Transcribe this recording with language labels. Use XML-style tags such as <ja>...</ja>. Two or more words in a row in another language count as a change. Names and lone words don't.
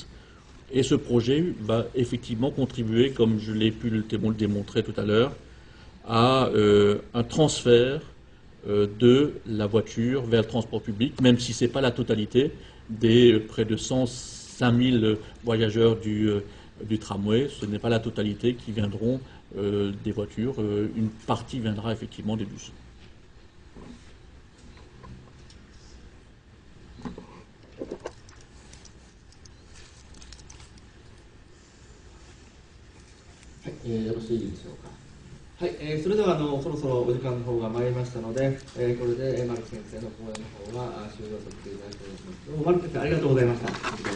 <fr>Et ce projet va effectivement contribuer, comme je l'ai pu le démontrer tout à l'heure, à un transfert de la voiture vers le transport public, même si ce n'est pas la totalité des près de 105 000 voyageurs du tramway. Ce n'est pas la totalité qui viendront des voitures. Une partie viendra effectivement des bus.</fr> <ja>よろしいでしょうか。はい、それではそろそろお時間の方が参りましたので、これで丸木先生の講演の方は終了させていただきたいと思います。どうも丸木先生ありがとうございました。</ja>